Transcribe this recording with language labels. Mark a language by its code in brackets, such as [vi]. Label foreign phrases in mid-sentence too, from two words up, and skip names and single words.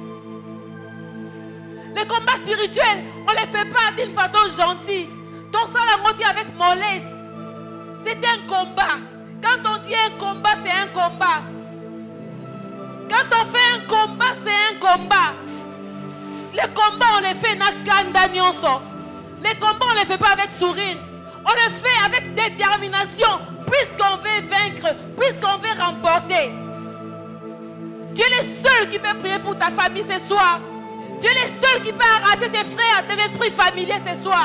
[fr] Les combats spirituels, on ne les fait pas d'une façon gentille. Donc ça l'a monté avec mollesse. C'est un combat. Quand on dit un combat, c'est un combat. Quand on fait un combat, c'est un combat. Les combats, on les fait [ln] na kanda nyonso. [fr] Les combats, on ne les fait pas avec sourire. On les fait avec détermination. Puisqu'on veut vaincre, puisqu'on veut remporter. Tu es le seul qui peut prier pour ta famille ce soir. Tu es le seul qui peut arracher tes frères de l'esprit familier ce soir.